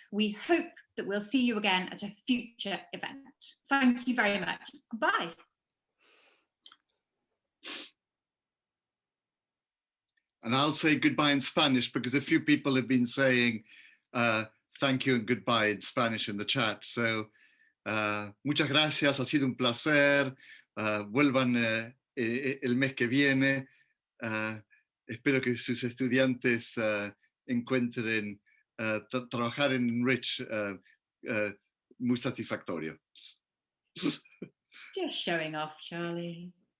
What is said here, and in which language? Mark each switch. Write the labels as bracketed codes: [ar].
[en] We hope that we'll see you again at a future event. Thank you very much. Bye. And I'll say goodbye in Spanish, because a few people have been saying thank you and goodbye in Spanish in the chat. [es] So muchas gracias, ha sido un placer. Vuelvan el mes que viene. Espero que sus estudiantes encuentren trabajar en NRICH muy satisfactorio. [en] Just showing off, Charlie.